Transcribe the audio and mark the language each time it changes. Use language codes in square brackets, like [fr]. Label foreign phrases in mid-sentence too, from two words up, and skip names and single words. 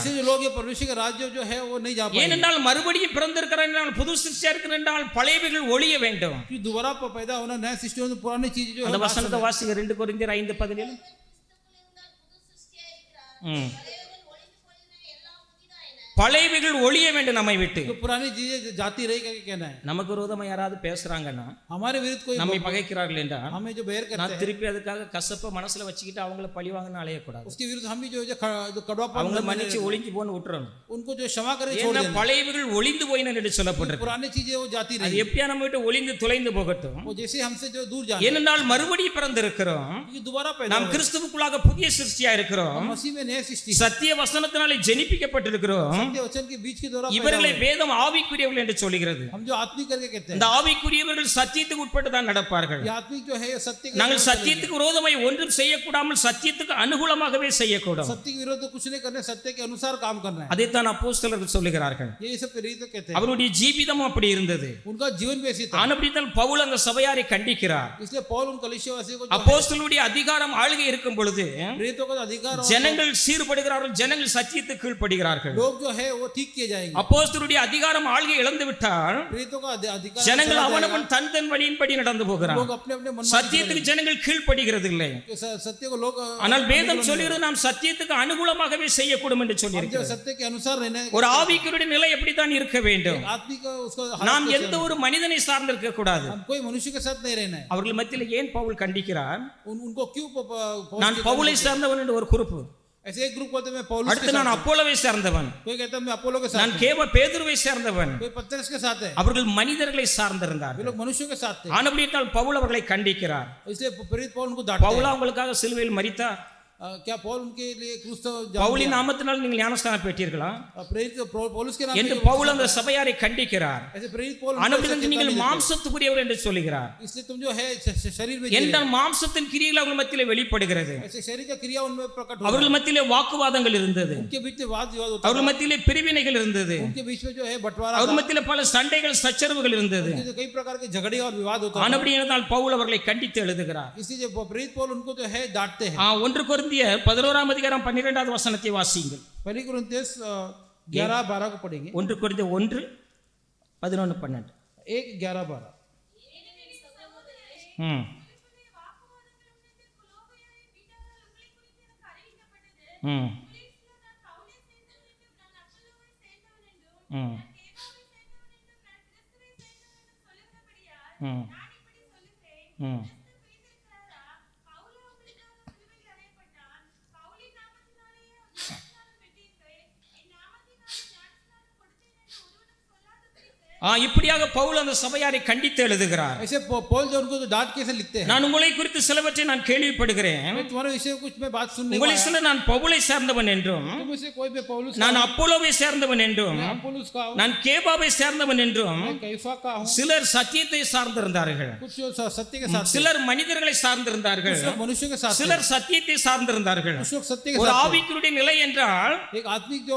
[hi] ऐसे जो लोग ये परमेश्वर का राज्य जो है वो नहीं जा पाएंगे. [ta] ஏனென்றால் மறுபடியும் பிறந்திருக்கிறார் என்றால் புது சிருஷ்டியா இருக்கிறார் என்றால் பழையவைகள் ஒழிய வேண்டும். [hi] कि दोबारा पैदा होना नया सृष्टि होना पुरानी चीज जो है [ta] அந்த வசனத்தை வாசிங்க 2 கொரிந்தியர் 5:17. பழையவைகள் ஒழிய வேண்டும் நம்மை விட்டு. [hi] तो पुरानी चीजें जाती रही करके कहना है. [ta] நமக்கு விரோதமா யாராவது பேசுறாங்கன்னா [hi] हमारे विरुद्ध कोई [ta] நம்மை பகைக்கிறார்கள் என்றால் [hi] हमें जो बैर करते [ta] நான் [hi] हैं [ta] திருப்பி அதுக்காக கசப்ப மனசுல வச்சுக்கிட்டு அவங்கள பழி வாங்கன்னு அலையக்கூடாது. [hi] उसके विरुद्ध हम भी जो कड़वापन [ta] அவங்கள மன்னிச்சு ஒளிஞ்சு போன்னு விட்டுறணும். [hi] उनको जो क्षमा करे छोड़ [ta] ஏன்னா [hi] देना. [ta] பழையவைகள் ஒளிந்து போயின என்று சொல்லப்பட்டிருக்கு. [hi] पुरानी चीजें वो जाती [ta] அது [hi] रही. [ta] எப்படியா நம்ம விட்டு ஒளிந்து தொலைந்து போகட்டும். [hi] वो जैसे हमसे जो दूर जाए. [ta] ஏனென்றால் மறுபடியும் பிறந்திருக்கிறோம். [hi] ये दोबारा पैदा [ta] நாம் கிறிஸ்துவுக்குள்ளாக புதிய சிருஷ்டியா இருக்கிறோம். [hi] मसीह में नया सृष्टि. [ta] சத்திய வசனத்தினாலே ஜெனிப்பிக்கப்பட்டிருக்கிறோம். [hi] सत्य वचन के बीच के द्वारा पैदा [ta] இவர்களை [hi] हुए। [ta] வேதம் ஆவிக்குரியவர்கள் என்று சொல்கிறது. [hi] हम जो आत्मिक करके कहते [ta] இந்த [hi] हैं, [ta] ஆவிக்குரியவர்கள் சத்தியத்துக்கு உட்பட்டு தான் நடப்பார்கள். [hi] ये आत्मिक जो है ये सत्य के [ta] நாங்கள் [hi] द्वारा [ta] சத்தியத்துக்கு விரோதமாய் ஒன்றும் செய்யக்கூடாமல் சத்தியத்துக்கு அனுகூலமாகவே செய்யக்கூடும். [hi] सत्य के विरुद्ध कुछ नहीं करना, सत्य के अनुसार काम करना है। [ta] அதைத்தான் அப்போஸ்தலர்கள் சொல்லுகிறார்கள். [hi] ये सब प्रेरित कहते हैं, [ta] அவருடைய ஜீவிதம் அப்படி இருந்தது. [hi] उनका जीवन भी ऐसी था। [ta] ஆனபடியால் பவுல் அந்த சபையாரை கண்டிக்கிறார். [hi] इसलिए पौल उन कलीसियावासियों को जो [ta] அப்போஸ்தலருடைய அதிகாரம் ஆளுகை இருக்கும் பொழுது [hi] प्रेरितों का अधिकार और [ta] ஜனங்கள் சீர்படுகிறார்கள், ஜனங்கள் சத்தியத்துக்கு கீழ்ப்படுகிறார்கள். [hi] लोग जो है वो ठीक किए जाएंगे। [ta] அப்போஸ்தலருடைய அதிகாரம் ஆளுகை இழந்து விட்டால் [hi] प्रेरितों का अधिकार [ta] ஜனங்கள் அவனவன் தன் தன் வழியின்படி நடந்து போகிறான். [hi] लोग अपने अपने मन में [ta] சத்தியத்துக்கு ஜனங்கள் கீழ்ப்படுகிறது இல்லை. [hi] सत्य को लोग [ta] ஆனால் வேதம் சொல்கிறது நாம் சத்தியத்துக்கு அனுகூலமாகவே செய்யக்கூடும் என்று [hi] जो [ta] சொல்லியிருக்கிறது. [hi] सत्य के अनुसार रहने [ta] ஒரு ஆவிக்குரிய நிலை எப்படித்தான் இருக்க வேண்டும்? [hi] आत्मिक उसको [ta] நாம் எந்த ஒரு மனிதனை சார்ந்திருக்க கூடாது. [hi] हम कोई मनुष्य के साथ नहीं रहना है। [ta] அவர்கள் மத்தியில் ஏன் பவுல் கண்டிக்கிறார்? [hi] उनको क्यों [ta] நான் பவுலை சார்ந்தவன் என்று ஒரு குறிப்பு, [hi] ऐसे एक ग्रुप बोलते मैं पौलुस के [ta] அடுத்து நான் அப்போலோவை சேர்ந்தவன், [hi] कोई कहता है मैं अपोलो के साथ [ta] நான் பேதுருவை சேர்ந்தவன். [hi] कोई पतरस के साथ है। [ta] அவர்கள் மனிதர்களை [hi] वे [ta] சார்ந்திருந்தார்கள். [hi] लोग मनुष्यों के साथ थे, [ta] ஆனபடியால் பவுல் அவர்களை கண்டிக்கிறார். [hi] इसलिए प्रेरित पौल उनको डांटते [ta] பவுலா உங்களுக்காக சிலுவையில் மரித்தார். [hi] क्या पौल उनके लिए क्रूस तो [ta] பவுலின் நாமத்தினால் நீங்கள் ஞானஸ்தானம் பெற்றீர்களா [hi] प्रेरित पौलुस के नाम [ta] என்று பவுல் அந்த சபையாரை கண்டிக்கிறார். [hi] ऐसे प्रेरित पौल [ta] ஆனபடியால் நீங்கள் மாம்சத்துக்குரியவர் என்று சொல்லுகிறார். [hi] इसलिए तुम जो है शरीर में [ta] என்றால் மாம்சத்தின் கிரியைகள் அவர்கள் மத்தியிலே வெளிப்படுகிறது. [hi] ऐसे शरीर का क्रिया उनमें प्रकट हो [ta] அவர்கள் மத்தியிலே வாக்குவாதங்கள் இருந்தது. [hi] उनके बीच में वाद विवाद होता [ta] அவர்கள் மத்தியிலே பிரிவினைகள் இருந்தது. [hi] उनके बीच में जो है बंटवारा [ta] அவர்கள் மத்தியிலே பல சண்டைகள் சச்சரவுகள் இருந்தது. [hi] कई प्रकार के झगड़े और विवाद होता है। [ta] ஆனபடியால் பவுல் அவர்களை கண்டித்து எழுதுகிறார். [hi] इसलिए जो प्रेरित पौल उनको जो है डांटते हैं। [ta] 1 கொரிந்தியர் 11 அதிகாரம் 12வது வசனத்தை வாசியுங்கள். [hi] पहली कुरिन्थियस 11-12 को पढ़ेंगे। [ta] 1 கொரிந்தியர் 1:11-12. 1:11-12 ம் ம் ம் ம் ம் இப்படியாக பவுல் அந்த சபையாரை கண்டித்து எழுதுகிறார். [hi] ऐसे पौल जो उनको डांट कैसे लिखते हैं, [ta] நான் உங்களை குறித்து சிலவற்றை நான் கேள்விப்படுகிறேன். [hi] मैं तुम्हारे विषय में कुछ मैं बात सुनने को [ta] உங்களில் சிலர் நான் பவுலை சேர்ந்தவன் என்றும், [hi] तुम से कोई भी पौलुस [ta] நான் அப்போலோவை சேர்ந்தவன் என்றும், [hi] अपोलोस का हूं, [ta] நான் கேபாவை சேர்ந்தவன் என்றும் [hi] मैं कैफा का हूं। [ta] சிலர் சத்தியத்தை சார்ந்திருந்தார்கள், [hi] कुछ जो सत्य के साथ, [ta] சிலர் மனிதர்களை சார்ந்திருந்தார்கள், [hi] कुछ लोग मनुष्य के साथ, [ta] சிலர் சத்தியத்தை சார்ந்திருந்தார்கள். [hi] कुछ लोग सत्य के [ta] ஒரு [hi] साथ। [ta] ஆவிக்குரிய நிலை என்றால் [hi] एक आत्मिक जो